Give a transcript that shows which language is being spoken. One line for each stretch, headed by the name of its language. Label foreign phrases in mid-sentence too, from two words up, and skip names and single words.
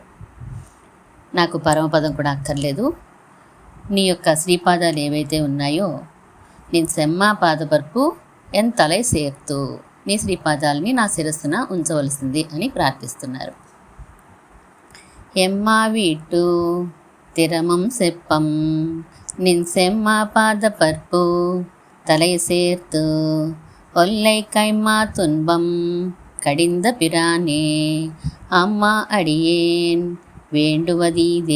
Telugu: నాకు పరమపదం కూడా అక్కర్లేదు, నీ యొక్క శ్రీపాదాలు ఏవైతే ఉన్నాయో నేను
Tamil: செம்மா பாதபற்பு என் தலை சேர்த்து,
Telugu: నీ శ్రీపాదాలని నా శిరస్సున ఉంచవలసింది అని ప్రార్థిస్తున్నారు.
Tamil: எம்மா வீடு திறமும் செப்பம் நின் செம்மா பாத பற்பு தலை சேர்த்து ஒல்லை கைமா துன்பம் கடிந்த பிரானே அம்மா அடியேன் வேண்டுவதீதே.